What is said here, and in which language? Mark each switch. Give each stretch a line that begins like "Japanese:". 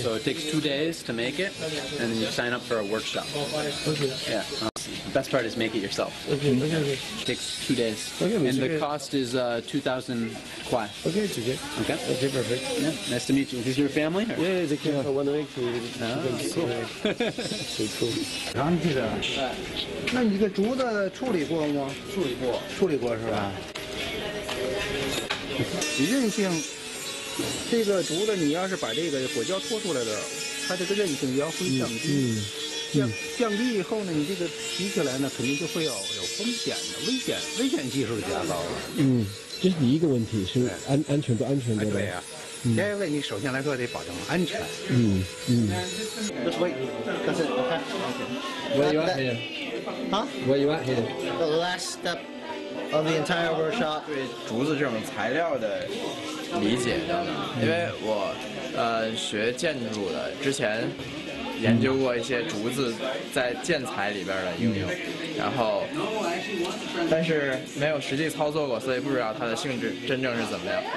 English: So it takes 2 days to make it, and then you sign up for a workshop. Okay. Yeah. The best part is make it yourself. Okay. It takes 2 days. Okay, and it's the okay. cost is 2,000 kwai. Okay, it's okay. Okay? Okay, perfect. Yeah. Nice to meet you. Is this your family? Or? Yeah, they came for 1 week to cool. so cool.
Chinese: 那你这个竹子处理过吗？处理过是吧？韧性，这个竹子你要是把这个果胶脱出来了，它这个韧性也要会降低。降低以后呢，你这个提起来呢，肯定就会有风险的，危险系数就加高了。就是第一个问题是安全不安全的。对呀，第二个你首先来说得保证安全。
English: Just wait. That's it. Okay. Where you at here? Huh? Where you at here? The last step of the entire workshop.
Chinese: 对竹子这种材料的理解等等，因为我学建筑的，之前研究过一些竹子在建材里边的应用，然后但是没有实际操作过，所以不知道它的性质真正是怎么样。